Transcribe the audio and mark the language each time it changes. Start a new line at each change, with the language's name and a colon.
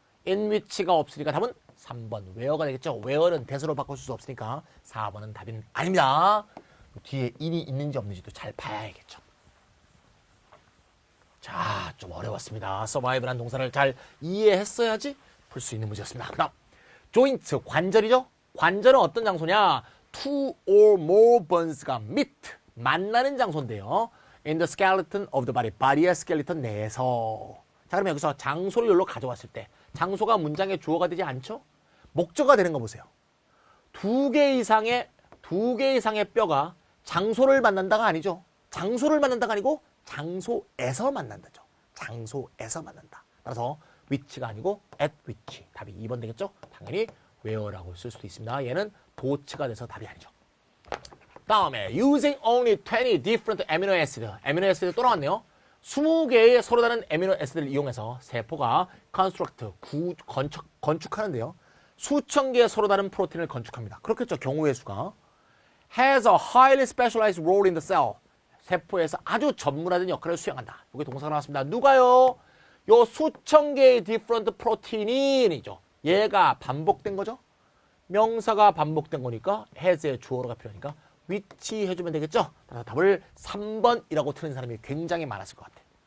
Korean: in which가 없으니까 답은 3번 where가 되겠죠. where는 대수로 바꿀 수 없으니까 4번은 답이 아닙니다. 뒤에 in이 있는지 없는지도 잘 봐야겠죠. 자, 좀 어려웠습니다. survive라는 동사를 잘 이해했어야지 풀 수 있는 문제였습니다. 그 다음 joint, 관절이죠. 관절은 어떤 장소냐?
English: two or more bones가 meet,
Korean: 만나는 장소인데요.
English: in the skeleton of the body,
Korean: body의 스켈레톤 내에서. 자, 그러면 여기서 장소를 여기로 가져왔을 때 장소가 문장의 주어가 되지 않죠? 목적어가 되는 거 보세요. 두 개 이상의 뼈가 장소를 만난다가 아니죠. 장소를 만난다가 아니고 장소에서 만난다죠. 장소에서 만난다. 따라서 which가 아니고 at which. 답이 2번 되겠죠? 당연히 where라고 쓸 수도 있습니다. 얘는 도치가 돼서 답이 아니죠.
English: 다음에 using only 20 different amino acid. amino acid
Korean: 또 나왔네요. 20개의 서로 다른 amino acid를 이용해서 세포가 construct, 건축하는데요. 수천 개의 서로 다른 프로틴을 건축합니다. 그렇겠죠. 경우의 수가.
English: has a highly specialized role in the cell.
Korean: 세포에서 아주 전문화된 역할을 수행한다. 이게 동사가 나왔습니다. 누가요? 요 수천 개의 different protein이죠. 얘가 반복된 거죠. 명사가 반복된 거니까 has의 주어로가 필요하니까 which 해주면 되겠죠. 따라서 답을 3번이라고 틀린 사람이 굉장히 많았을 것 같아.